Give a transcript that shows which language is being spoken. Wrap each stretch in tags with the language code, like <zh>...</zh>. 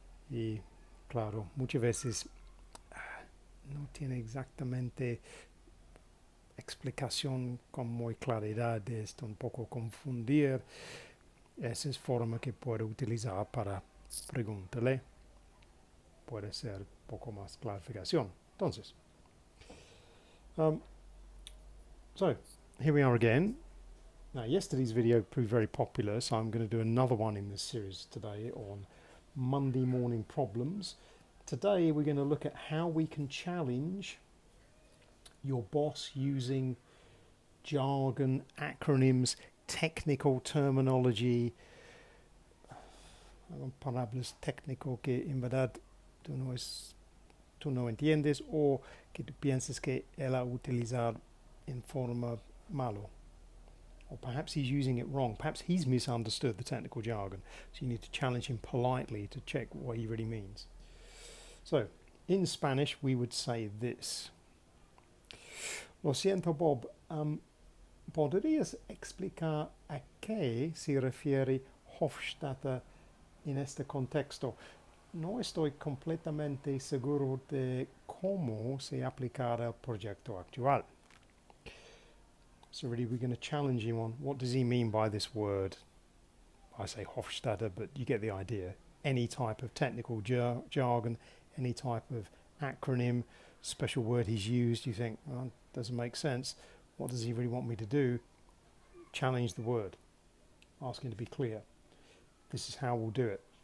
<es>y claro, muchas veces no tiene exactamente explicación con muy claridad de esto, un poco confundir. Esa es forma que puedo utilizar para preguntarle. Puede ser un poco más clarificación. Entonces,</es> <en>so here we are again. Now, yesterday's video proved very popular, so I'm going to do another one in this series today on Monday morning problems. Today, we're going to look at how we can challenge your boss using jargon, acronyms, technical terminology,</en> <es>palabras técnico que en verdad tú no entiendes o que tú piensas que él ha utilizado en forma malo.</es> <en>Or perhaps he's using it wrong. Perhaps he's misunderstood the technical jargon. So you need to challenge him politely to check what he really means. So, in Spanish, we would say this.</en> <es>Lo siento, Bob. ¿Podrías explicar a qué se refiere Hofstadter en este contexto? No estoy completamente seguro de cómo se aplicará el proyecto actual.</es> <en>So really we're going to challenge him on what does he mean by this word. I say Hofstadter, but you get the idea. Any type of technical jargon, any type of acronym, special word he's used, you think, well, doesn't make sense. What does he really want me to do? Challenge the word. Ask him to be clear. This is how we'll do it.</en>